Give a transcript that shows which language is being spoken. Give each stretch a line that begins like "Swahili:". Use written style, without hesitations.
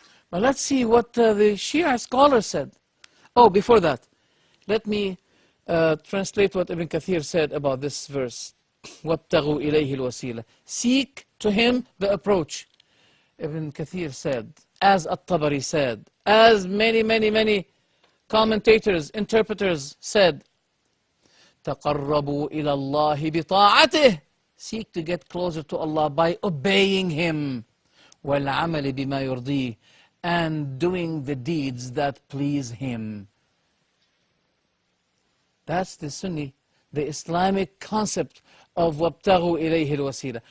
English: But let's see what the Shia scholar said. Oh, before that, let me translate what Ibn Kathir said about this verse.
Arabic: وَابْتَغُوا إِلَيْهِ الْوَسِيلَةِ.
English: Seek to him the approach. Ibn Kathir said, as At-Tabari said, as many commentators, interpreters said,
Arabic: تَقَرَّبُوا إِلَى اللَّهِ بِطَاعَتِهِ.
English: Seek to get closer to Allah by obeying Him.
Arabic: وَالْعَمَلِ بِمَا يُرْضِيهِ.
English: And doing the deeds that please Him. That's the Sunni, the Islamic concept of
Arabic: وَابْتَغُوا إِلَيْهِ الْوَسِيلَةِ.